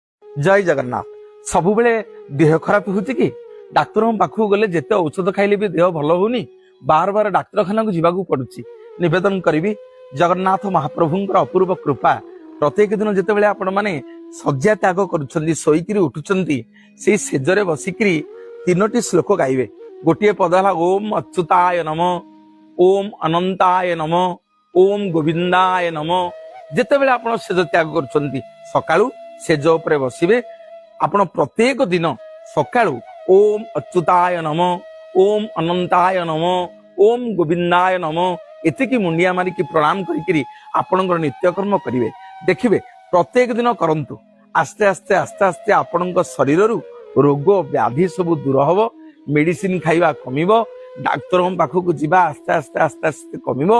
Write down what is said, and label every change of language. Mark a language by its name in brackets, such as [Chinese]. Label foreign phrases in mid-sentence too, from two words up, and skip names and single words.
[Odia] ଜୟ ଜଗନ୍ନାଥ। ସବୁ ବେଳେ ଦେହ ଖରାପ ହେଉଛି କି ଡାକ୍ତର ପାଖୁ ଗଲେ ଯେତେ ଔଷଧ ଖାଇଲେ ଭି ଦେହ ଭଲ ହେଉନି, ବାର ବାର ଡାକ୍ତରଖାନା କୁ ଯିବାକୁ ପଡ଼ୁଛି। ନିବେଦନ କରି ଜଗନ୍ନାଥ ମହାପ୍ରଭୁଙ୍କର ଅପୂର୍ବ କୃପା ପ୍ରତ୍ୟେକ ଦିନ ଯେତେ ବେଳେ ଆପଣ ମାନେ ଶଯ୍ୟା ତ୍ୟାଗ କରୁଛନ୍ତି, ଶୋଇକରି ଉଠୁଛନ୍ତି, ସେ ସେଜରେ ବସିକରି ତିନୋଟି ଶ୍ଲୋକ ଗାଇବେ। ଗୋଟେ ପଦ ହେଲା [Sanskrit] ओम अच्युताय नमो, ओम अनंताय नमो, ओम गोविंदाय नमो। [Odia] ଯେତେ ବେଳେ ଆପଣ ସେଜ ତ୍ୟାଗ କରୁଛନ୍ତି ସକାଳୁ ସେଜ ଉପରେ ବସିବେ, ଆପଣ ପ୍ରତ୍ୟେକ ଦିନ ସକାଳୁ [Sanskrit] ओम अच्युताय नमो, ओम अनंताय नमो, ओम गोविंदाय नमो [Odia] ଏତିକି ମୁଣ୍ଡିଆ ମାରିକି ପ୍ରଣାମ କରିକରି ଆପଣଙ୍କର ନିତ୍ୟକର୍ମ କରିବେ। ଦେଖିବେ ପ୍ରତ୍ୟେକ ଦିନ କରନ୍ତୁ, ଆସ୍ତେ ଆସ୍ତେ ଆସ୍ତେ ଆସ୍ତେ ଆପଣଙ୍କ ଶରୀରରୁ ରୋଗ ବ୍ୟାଧି ସବୁ ଦୂର ହବ, ମେଡିସିନ ଖାଇବା କମିବ, ଡାକ୍ତର ପାଖକୁ ଯିବା ଆସ୍ତେ ଆସ୍ତେ ଆସ୍ତେ ଆସ୍ତେ କମିବ।